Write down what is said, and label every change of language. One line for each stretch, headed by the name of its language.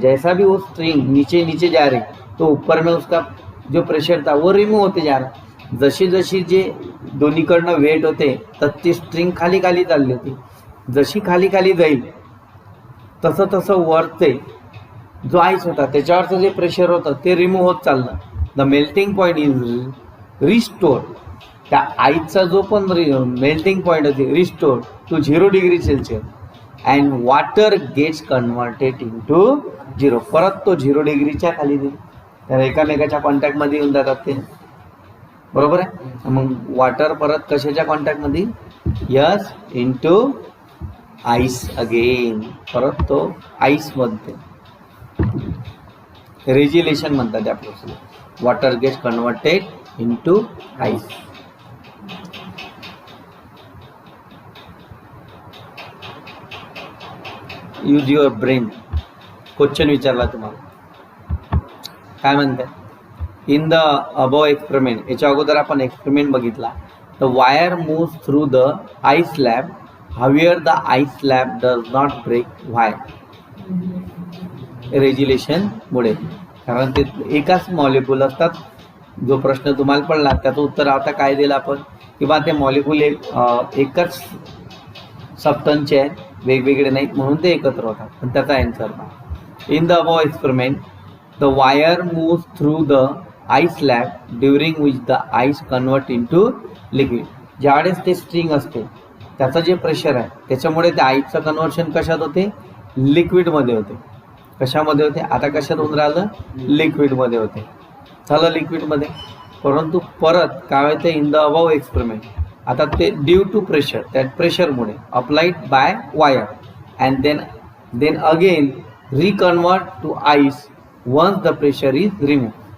Hindi: जैसा भी वो स्ट्रिंग नीचे नीचे जा रही तो ऊपर में उसका जो प्रेशर था वो रिमूव होते जा रहा.
Marathi: जशी जशी जे दोन्हीकडनं वेट होते तर ती स्ट्रिंग खाली खाली चालली होती. जशी खाली खाली जाईल तसं तसं वरते जो आईस होता त्याच्यावरचं जे प्रेशर होतं ते रिमूव्ह होत चाललं.
English: The melting point is restore.
Marathi: त्या आईसचा जो पण मेल्टिंग पॉईंट होते
English: Restore to 0 degree Celsius and water gets converted into 0.
Marathi: परत तो 0 डिग्रीच्या खाली देईल. तर एकामेकाच्या कॉन्टॅक्टमध्ये येऊन जातात ते, बरोबर आहे. मग वॉटर परत कशाच्या कॉन्टॅक्टमध्ये,
English: Yes into ice again.
Marathi: परत तो आईसमध्ये रेजिलेशन म्हणतात त्या process.
English: Water gets converted into ice. Use your brain.
Marathi: Question विचारला तुम्हाला, काय म्हणताय.
English: in the above experiment,
Marathi: याच्या अगोदर आपण एक्सपेरिमेंट बघितला.
English: The wire moves through the ice slab. However the ice slab does not break. Why,
Marathi: रेजिलेशन मुळे. कारण ते एकाच मॉलिक्यूल असतात. जो प्रश्न तुम्हाला पडला त्याचं उत्तर आता काय दिलं आपण, किंवा ते मॉलिक्यूल एकच सबस्टन्सचे आहेत, वेगवेगळे नाहीत म्हणून ते एकत्र होतात. पण त्याचा आन्सर पहा.
English: In the above experiment the wire moves through the ice slab during which the ice convert into liquid.
Marathi: ज्यावेळेस ते स्ट्रिंग असते त्याचं जे प्रेशर आहे त्याच्यामुळे त्या आईसचं कन्वर्शन कशात होते, लिक्विडमध्ये होते. कशामध्ये होते, आता कशात होऊन राहिलं, लिक्विडमध्ये होते. झालं लिक्विडमध्ये. परंतु परत काय होते,
English: in the above experiment
Marathi: आता ते
English: due to pressure,
Marathi: त्या प्रेशरमुळे
English: Applied by wire and then again reconvert to ice once the pressure is remove.